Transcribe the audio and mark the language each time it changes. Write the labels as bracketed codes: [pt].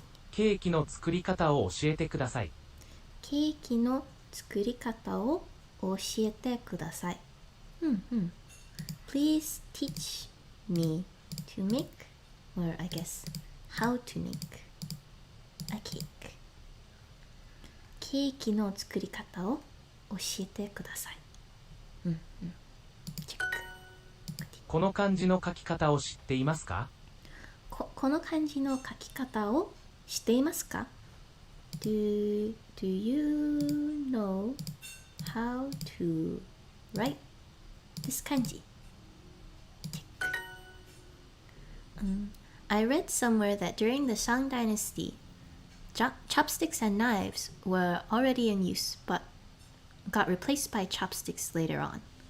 [ja] ケーキの作り方を教えてください。ケーキの作り方を教えてください。 [en] Please teach me to make, or I guess, how to make a cake. ケ [ja] ケーキの作り方を教えてください。チェック。この漢字の書き方を知っていますか？この漢字の書き方を知っていますか？ [en] Do you know how to write this kanji? I read somewhere that during the Shang Dynasty, chopsticks and knives were already in use, but got replaced by chopsticks later on.